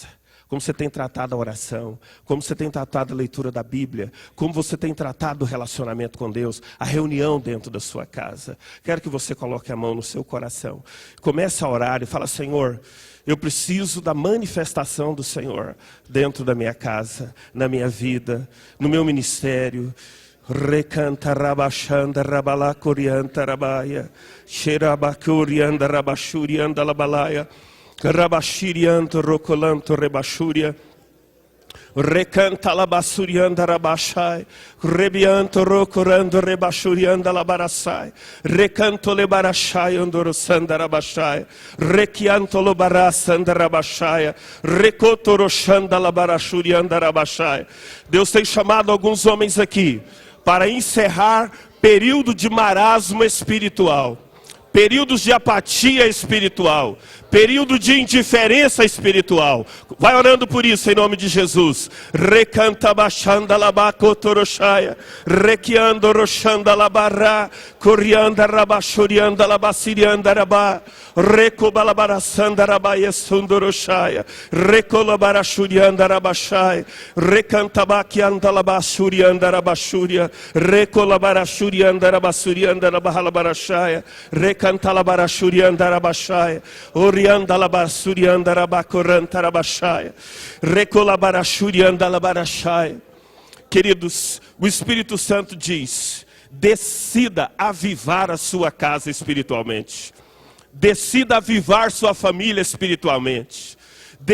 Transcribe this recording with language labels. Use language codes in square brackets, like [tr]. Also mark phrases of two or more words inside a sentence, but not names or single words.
[pt] Como você tem tratado a oração, como você tem tratado a leitura da Bíblia, como você tem tratado o relacionamento com Deus, a reunião dentro da sua casa. Quero que você coloque a mão no seu coração, comece a orar e fala: Senhor, eu preciso da manifestação do Senhor dentro da minha casa, na minha vida, no meu ministério. Recanta rabachanda rabala corianta rabaia, xerabacurianda rabachurianda labalaia. Rabashirianto rocolanto rebashuria, recanta la basurianda rabashai, rebianto rocorando rebashurianda la barassai, recanto le barashai andorosanda rabashai, rechianto lo barassanda rabashai, recoto rochanda la barashurianda rabashai. Deus tem chamado alguns homens aqui para encerrar período de marasmo espiritual, períodos de apatia espiritual, período de indiferença espiritual. Vai orando por isso em nome de Jesus. Recanta bachanda labacotoroshaya, requiando rochanda labará, corianda rabachorianda labacirianda rabá, recobalabaraçanda rabaiesundoroshaya, recolabarachurianda rabachai, recantabaquianda labachurianda rabachúria, recolabarachurianda rabachurianda rabahalabarachaya, recantalabarachurianda rabachai, orianda labasurianda rabacoranta rabachai, recolabarachurianda labarachai. Queridos, o Espírito Santo diz: decida avivar a sua casa espiritualmente. Decida avivar sua família espiritualmente.